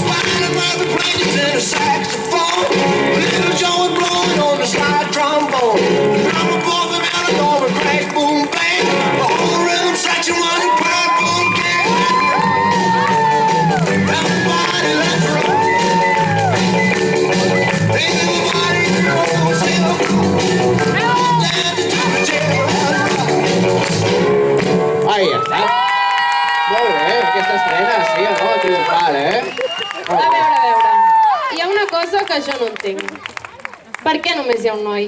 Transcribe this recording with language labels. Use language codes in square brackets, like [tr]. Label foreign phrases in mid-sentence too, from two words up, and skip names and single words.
[en] Johnny was playing in a saxophone. Little Joe was blowing on the slide trombone. The drummer pulled the melody over, crash, boom, bang. The whole rhythm section was a purple king. Everybody let's roll. Everybody knows [ca] Ahí està. Molt bé, aquesta estrena, sí o no? Triomfal, A veure. Hi ha una cosa que jo no entenc. Per què només hi ha un noi?